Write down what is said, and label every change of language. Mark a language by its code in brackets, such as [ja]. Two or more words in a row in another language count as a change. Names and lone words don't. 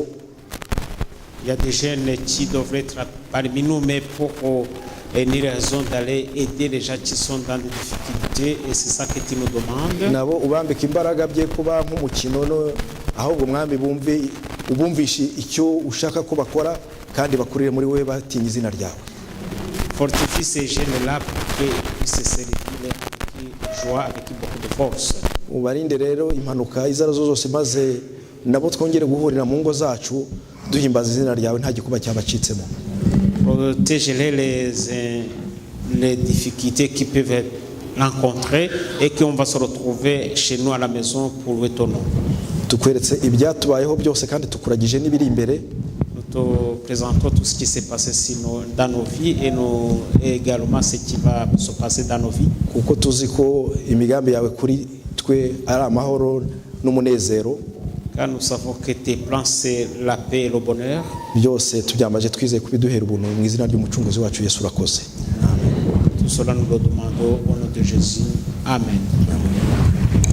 [fr] Il y a des jeunes qui devraient être parmi nous, mais pour une raison d'aller aider les gens qui sont dans des difficultés, et c'est ça que tu nous demandes. [rw] Nabo ubambika imbaraga bye kuba nk'umukino, ahubwo mwami ubumvishe icyo ushaka ko bakora kandi bakurire muri we batinya izina ryawe. [fr] Fortifie ces jeunes-là pour qu'ils puissent servir avec joie, avec beaucoup de force. [rw] Ubarinde rero impanuka izo arizo zose, maze nabo twongere guhurira mu ngo zacu duhimbaza izina ryawe nta gikuba cyabacitsemo. [fr] Protège-les les difficultés qui peuvent rencontrer et qu'on va se retrouver chez nous à la maison pour louer ton nom. [rw] Tukweretse ibyatubayeho byose kandi tukuragije n'ibiri imbere. [fr] Nous te présentons tout ce qui s'est passé dans nos vies et également ce qui va se passer dans nos vies. [rw] Kuko tuzi ko imigambi yawe kuri twe ari amahoro n'umunezero. [fr] Car nous savons que tes plans c'est la paix et le bonheur. [rw] Byose tubyambaje twizeye kubiduhera ubuntu mu izina ry'umucunguzi wacu Yesu urakoze. [fr] Tout cela nous le demandons au nom de Jésus. Amen.